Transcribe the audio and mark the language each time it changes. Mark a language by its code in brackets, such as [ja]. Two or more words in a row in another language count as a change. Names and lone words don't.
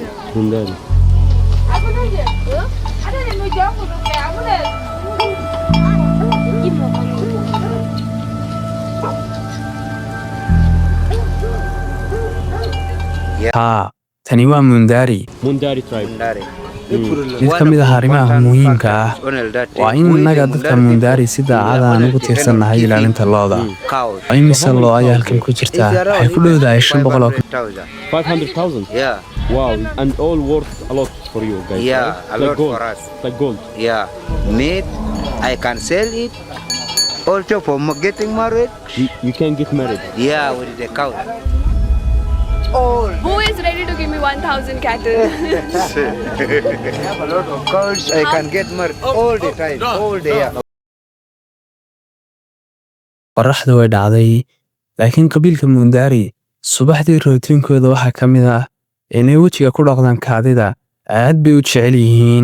[so] haa, tani waa Mundari. [en] Mundari tribe. Mundari. [so] mid ka mid ah arrimaha muhiimka ah waa in innaga dadka Mundari si daacad ah ugu tiirsannahay ilaalinta looda. [en] Cows. [so] imise loo ayaa halkan ku jirta? waxay ku dhowdahay 500 oo 500,000. [en] Yeah. Wow. And all worth a lot for you guys. Yeah, right? a Like lot gold. for us. Like gold. Yeah. Meat, I can sell it. Also for getting married. You can get married. Yeah, with the cow. Who is ready to give me 1,000 cattle? I have a lot of cows. I can get married all the time, all day. [so] qorraxdu way dhacday, laakiin qabiilka Mundari subaxdii rootiinkooda waxaa ka mid ah inay wejiga ku dhaqdaan kaadida. aad bay u jecel yihiin.